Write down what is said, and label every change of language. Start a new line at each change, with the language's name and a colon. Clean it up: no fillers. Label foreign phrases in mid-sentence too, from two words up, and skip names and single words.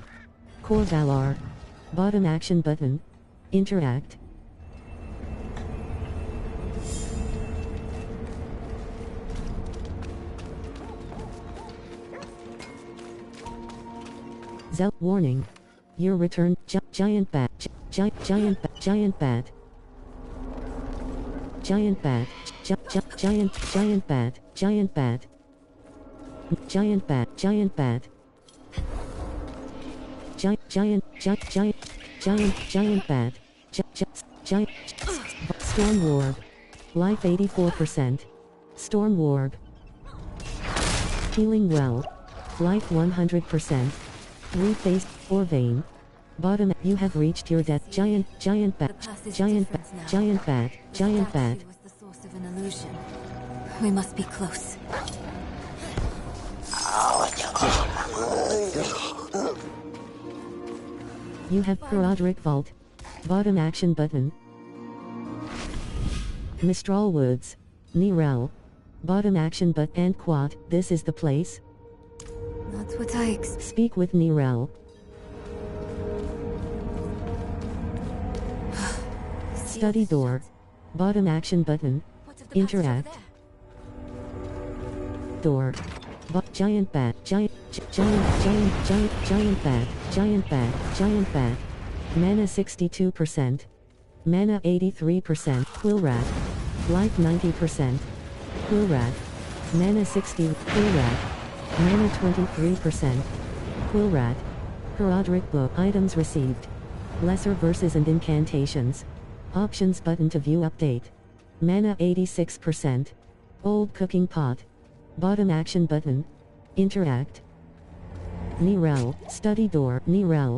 English: Core Valar. Bottom action button. Interact. Zel warning. Your return. Giant bat. Giant bat. Giant bat. Giant bat. Giant bat. Giant bat. Giant bat. Giant bat. Giant bat. Giant Storm Warg. Life 84%. Storm Warg. Healing Well. Life 100%. 3-phase, 4 vein. Bottom, you have reached your death. Giant bat. Giant bat. Giant bat. Giant bat. Was the source of an illusion. We must be close. You have Parodric Vault. Bottom action button. Mistral Woods. Nirel. Bottom action but and quad. This is the place. Not what I Speak with Nirel. Study door. Bottom action button. Interact. Door. Giant bat. Giant bat. Giant bat. Giant bat. Mana 62%. Mana 83%. Quillrat. Life 90%. Quillrat. Mana 60. Quillrat. Mana 23%. Quillrat. Parodric Book. Items received. Lesser verses and incantations. Options button to view update. Mana 86%. Old cooking pot. Bottom action button. Interact. Nirel. Study door. Nirel.